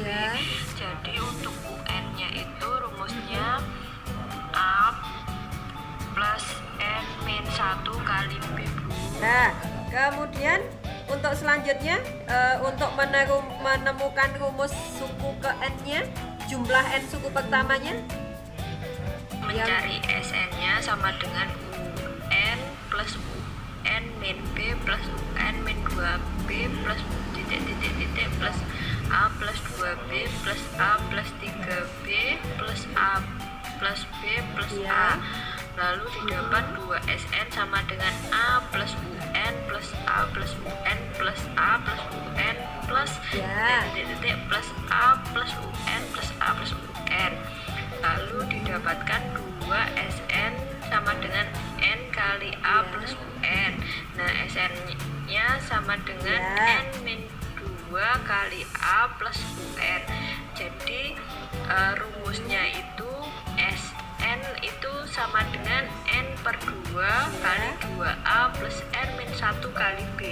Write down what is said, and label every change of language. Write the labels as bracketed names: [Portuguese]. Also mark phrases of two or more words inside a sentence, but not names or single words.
[Indonesian] Jadi untuk UN-nya itu rumusnya A plus N min 1 kali B, Bu. Nah, kemudian untuk selanjutnya untuk menemukan rumus suku ke N-nya, jumlah N suku pertamanya mencari SN-nya sama dengan UN plus UN min B plus UN min 2B plus titik plus A plus 2B plus A plus 3B plus A plus B plus A. Lalu didapat 2SN sama dengan A plus UN plus A plus UN plus A plus UN plus titik plus A plus UN plus A plus UN. Lalu didapatkan 2SN sama dengan N kali A plus UN. Nah, SN-nya sama dengan N min 2 kali A plus UN. Jadi rumusnya itu SN itu sama dengan N per 2 kali 2A plus N min 1 kali B.